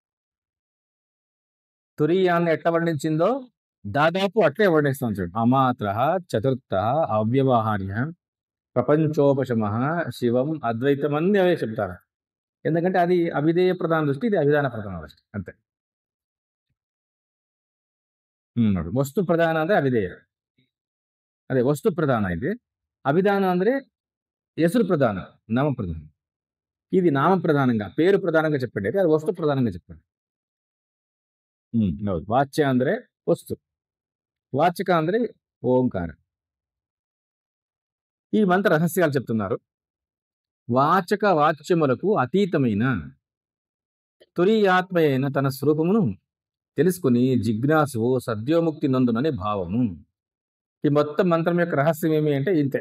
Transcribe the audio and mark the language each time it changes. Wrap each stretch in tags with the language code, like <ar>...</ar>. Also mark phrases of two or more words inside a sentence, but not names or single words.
<te>తురియాన్ని ఎట్లా వర్ణించిందో దాదాపు అట్లే వర్ణిస్తాం చూడండి.</te> <sa>అమాత్ర చతుర్థ అవ్యవహార్య ప్రపంచోపశమ శివం అద్వైతం</sa> <te>అన్ని అవే చెప్తారు. ఎందుకంటే అది అవిధేయ ప్రధాన దృష్టి, ఇది అవిధాన ప్రధాన దృష్టి, అంతే.</te> <kn>ವಸ್ತು ಪ್ರಧಾನ ಅಂದ್ರೆ ಅವಿಧೇಯ, ಅದೇ ವಸ್ತು ಪ್ರಧಾನ ಇದೆ.</kn> <te>అభిధానం</te> <kn>ಅಂದ್ರೆ ಹೆಸರು</kn> <te>ప్రధాన, నామ ప్రధానం. ఇది నామ ప్రధానంగా, పేరు ప్రధానంగా చెప్పండి, అది వస్తు ప్రధానంగా చెప్పండి.</te> <kn>ಹೌದು. ವಾಚ್ಯ ಅಂದ್ರೆ ವಸ್ತು, వాచక ಅಂದ್ರೆ ఓంకార.</kn> <te>ఈ మంత్ర రహస్యాలు చెప్తున్నారు. వాచక వాచ్యములకు అతీతమైన తురీయాత్మ అయిన తన స్వరూపమును తెలుసుకుని జిజ్ఞాసువు సద్యోముక్తి నందునని భావము. ఈ మొత్తం మంత్రం యొక్క రహస్యం ఏమి అంటే ఇంతే.</te>